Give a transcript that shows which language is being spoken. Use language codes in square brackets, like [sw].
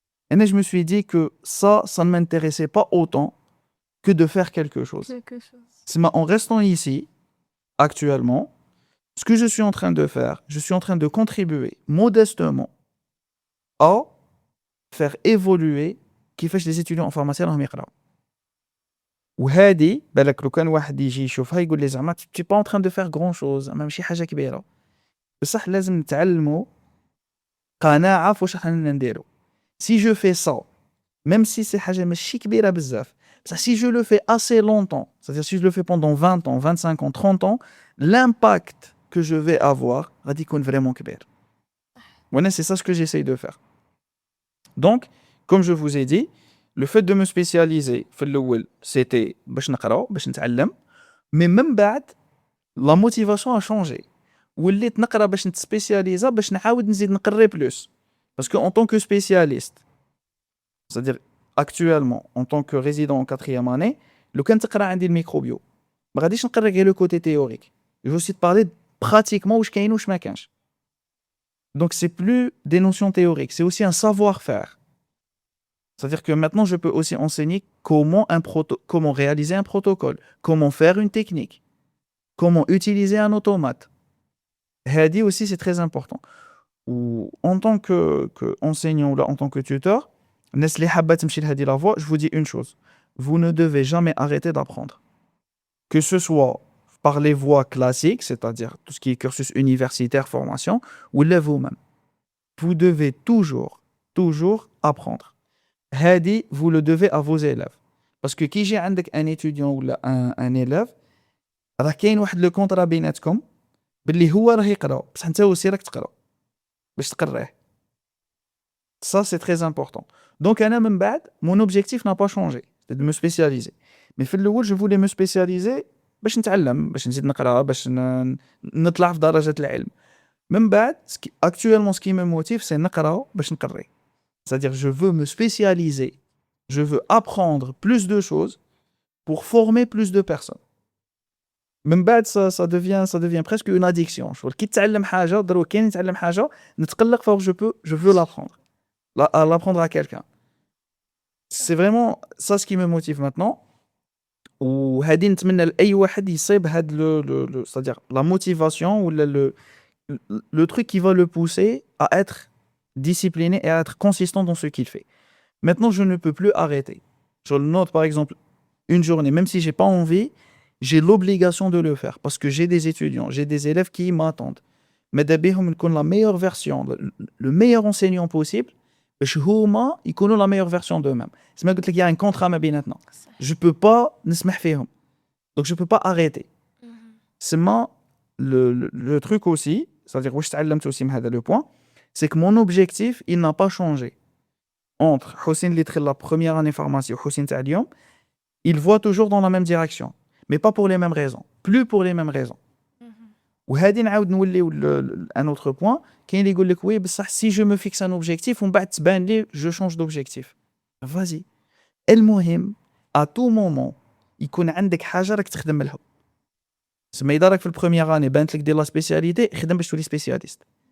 [fr] Et je me suis dit que ça ne m'intéressait pas autant que de faire quelque chose. C'est en restant ici, actuellement, ce que je suis en train de faire, je suis en train de contribuer modestement à faire évoluer qui fait les étudiants en pharmacie [ar] راهم يقراو. وهذه بالك لو كان واحد يجي يشوفها يقول لي زعما [fr] tu pas en train de faire grand chose, [ar] زعما ماشي حاجه كبيره. بصح لازم نتعلموا قناعه فواش رانا نديرو. [fr] Si je fais ça, même si c'est [ar] حاجه ماشي كبيره بزاف, [fr] si je le fais assez longtemps, c'est-à-dire si je le fais pendant 20 ans, 25 ans, 30 ans, l'impact que je vais avoir [ar] غادي يكون [fr] vraiment كبير. Voilà, c'est ça ce que j'essaye de faire. Donc, comme je vous ai dit, le fait de me spécialiser في الأول, c'était [ar] باش نقرا, باش نتعلم, [fr] mais même بعد la motivation a changé. [ar] وليت نقرا باش نتسبيسياليزا باش نعاود نزيد نقري plus. [fr] Parce que en tant que spécialiste, c'est-à-dire actuellement, en tant que résident en 4e année, [ar] لو كان تقرا عندي الميكروبيو, ما غاديش نقرا غير [fr] le côté théorique. Je vais aussi te parler pratiquement [ar] واش كاين واش ما كانش. [fr] Donc c'est plus des notions théoriques, c'est aussi un savoir-faire. C'est-à-dire que maintenant je peux aussi enseigner comment réaliser un protocole, comment faire une technique, comment utiliser un automate. Hadi aussi c'est très important. Ou en tant que enseignant ou là, en tant que tuteur, je vous dis une chose, vous ne devez jamais arrêter d'apprendre. Que ce soit par les voies classiques, c'est-à-dire tout ce qui est cursus universitaire, formation, ou là vous-même. Vous devez toujours apprendre. Hadi, vous le devez à vos élèves. Parce que qui j'ai un étudiant ou un élève, [ar] راه كاين واحد لو كونطرا بيناتكم باللي هو راه يقرا بصح انت aussi راك تقرا باش تقراه. [fr] Ça c'est très important. Donc [ar] انا من بعد [fr] mon objectif n'a pas changé, c'est de me spécialiser. [ar] Mais في الاول [fr] je voulais me spécialiser [ar] باش نتعلم, باش نزيد نقرا, باش نطلع في درجة العلم. [fr] من بعد actuellement ce qui me motive c'est [ar] نقرا باش نقري. [fr] C'est-à-dire je veux me spécialiser, je veux apprendre plus de choses pour former plus de personnes. [ar] من بعد [fr] ça devient presque une addiction. [ar] شغل كي تتعلم حاجة ضروري كاين نتعلم حاجة نتقلق فوق [fr] je veux l'apprendre à quelqu'un. C'est vraiment ça ce qui me motive maintenant. [ar] وهذه نتمنى لأي واحد يصيب هاد [fr] c'est-à-dire la motivation ou le truc qui va le pousser à être discipliné et à être consistant dans ce qu'il fait. Maintenant, je ne peux plus arrêter. Je le note par exemple une journée, même si j'ai pas envie, j'ai l'obligation de le faire parce que j'ai des étudiants, j'ai des élèves qui m'attendent. Mais d'abord, la meilleure version, le meilleur enseignant possible, [ar] باش هما يكونوا [fr] la meilleure version d'eux-mêmes. C'est ما قلت لك il y a un contrat ما بيناتنا. Je peux pas [ar] نسمح فيهم. [fr] Donc je peux pas arrêter. سما le truc aussi, c'est-à-dire [ar] واش تعلمت [fr] aussi من هذا le point, c'est que mon objectif il n'a pas changé entre Hossein [ar] اللي دخل [fr] la première année pharmacie و Hossein تاع اليوم. Il voit toujours dans la même direction, mais pas pour les mêmes raisons, plus pour les mêmes raisons. [ar] وهذه نعاود نوليو un autre point, كاين اللي يقول لك وي بصح [fr] si je me fixe un objectif [ar] ومن بعد تبان لي [fr] je change d'objectif. Vas-y. [ar] المهم [fr] à tout moment [ar] يكون عندك حاجه راك تخدم لها. سما اذا راك في البروميير اني بانت لك دير لا سبيسياليتي خدم باش تولي سبيسياليست.